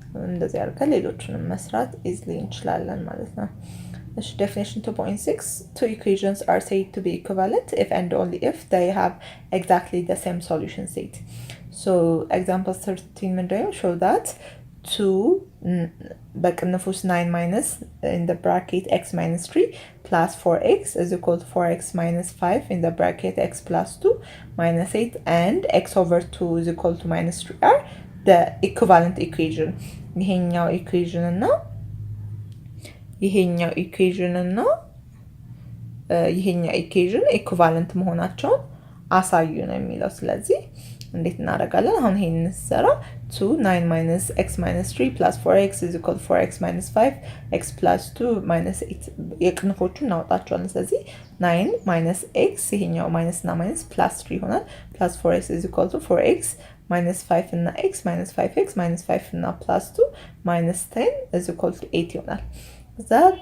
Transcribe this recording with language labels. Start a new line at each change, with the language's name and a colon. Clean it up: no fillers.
Amharic: እንደዚህ አድርገን ሌሎችንም መስራት ኢዝሊ እንችላለን ማለት ነው። እሺ
English: definition 2.6 two equations are said to be equivalent if and only if they have exactly the same solution set. So example 13
Amharic: ምንድነው
English: show that 2
Amharic: በቅንፍ ውስጥ
English: 9 minus in the bracket x minus 3 plus 4x is equal to 4x minus 5 in the bracket x plus 2 minus 8 and x over 2 is equal to minus 3 are the equivalent equation.
Amharic: ይሄኛው equation እና ይሄኛው equation እና ይሄኛው equation equivalent መሆናቸውን አሳዩ ነው የሚለው። ስለዚህ እንዴት እናደርጋለን? አሁን ይሄንን እንሰራ
English: 2 9 minus x minus 3 plus 4x is equal to 4x minus 5 x plus 2 minus 8
Amharic: የቅንፎቹን እናወጣቸዋለን። ስለዚህ 9 minus x ይሄኛው minus እና minus plus 3 ይሆናል plus 4x is equal to 4x minus 5 እና x minus 5x minus 5 እና plus 2 minus 10 is equal to 8 ይሆናል። እዛ